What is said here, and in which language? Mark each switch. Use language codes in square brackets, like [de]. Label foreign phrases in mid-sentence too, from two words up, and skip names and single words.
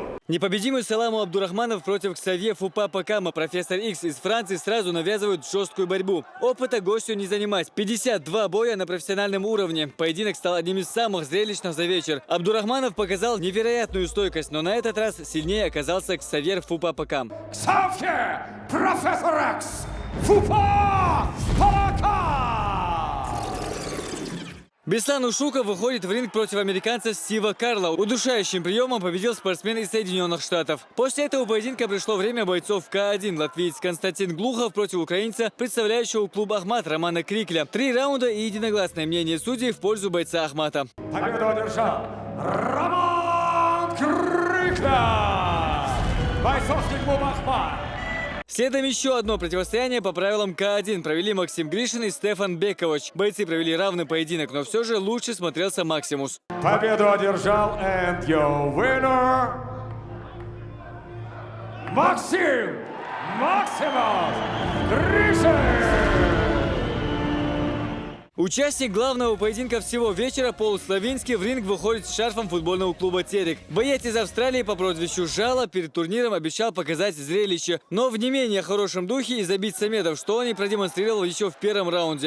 [ru] Непобедимый Саламу Абдурахманов против Ксавье Фупа-Пакама. Профессор Икс из Франции сразу навязывают жесткую борьбу. Опыта гостю не занимать. 52 боя на профессиональном уровне. Поединок стал одним из самых зрелищных за вечер. Абдурахманов показал невероятную стойкость, но на этот раз сильнее оказался Ксавьер Фупа-Пакам. Ксавье, профессор Икс, Фупа-Пакам! Беслан Ушуков выходит в ринг против американца Стива Карла. Удушающим приемом победил спортсмен из Соединенных Штатов. После этого поединка пришло время бойцов К1. Латвиец Константин Глухов против украинца, представляющего клуб «Ахмат» Романа Крикля. 3 раунда и единогласное мнение судей в пользу бойца Ахмата. Победу одержал Роман Крикля! Бойцовский клуб «Ахмат». Следом еще одно противостояние по правилам К1 провели Максим Гришин и Стефан Бекович. Бойцы провели равный поединок, но все же лучше смотрелся Максимус. Победу одержал [en] and your winner [ru] Максимус Гришин! Участник главного поединка всего вечера Пол Славинский в ринг выходит с шарфом футбольного клуба «Терек». Боец из Австралии по прозвищу Жало перед турниром обещал показать зрелище, но в не менее хорошем духе и забить самедов, что он и продемонстрировал еще в первом раунде.